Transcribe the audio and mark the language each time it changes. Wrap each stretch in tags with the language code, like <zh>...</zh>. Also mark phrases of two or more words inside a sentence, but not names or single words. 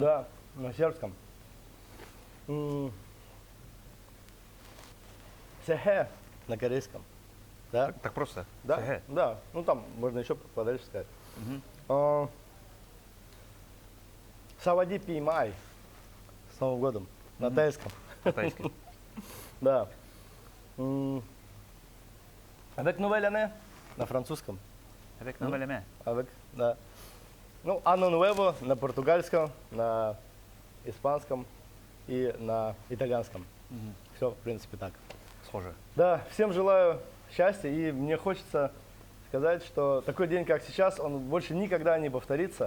<ru>Да, на сербском. Сехе на корейском. Да? Так просто? Да, Сэхэ. да. Ну там можно еще подальше сказать. Мгм.</ru> <th>สวัสดีปีใหม่.</th> <ru>С Новым годом. На тайском. Китайский. Да.</ru> <fr>Avec nouvelle année</fr> <ru>на французском.</ru> <fr>Avec nouvelle année.</fr> <ru>Avec, да. Ну,</ru> <es>Anno Nuevo</es> <ru>на португальском, на испанском. и на итальянском. Все, в принципе, так. Схоже. Да, всем желаю счастья, и мне хочется сказать, что такой день, как сейчас, он больше никогда не повторится.</ru>